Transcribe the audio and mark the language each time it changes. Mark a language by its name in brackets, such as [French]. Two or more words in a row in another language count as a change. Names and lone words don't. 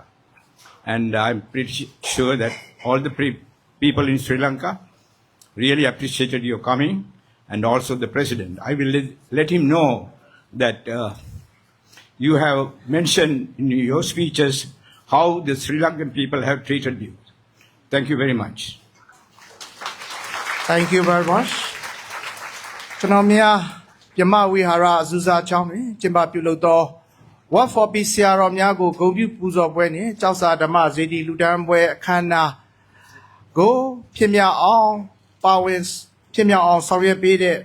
[English] And I'm pretty sure that all the people in Sri Lanka really appreciated your coming, and also the president. I will let him know that you have mentioned in your speeches how the Sri Lankan people have treated you. Thank you very much. Thank you very much. [Burmese] ကျွန်တော်များပြမဝိဟာရအဇုဇာကျောင်းတွင်ကျင်းပပြုလုပ်သော What for Peace ဆရာတော်များကိုဂုဏ်ပြုပူဇော်ပွဲနှင့်ကျောက်စာဓမ္မဇေတီလူတန်းပွဲအခမ်းအနားကိုဖြစ်မြောက်အောင်ပါဝင်ဖြစ်မြောက်အောင်ဆောင်ရွက်ပေးတဲ့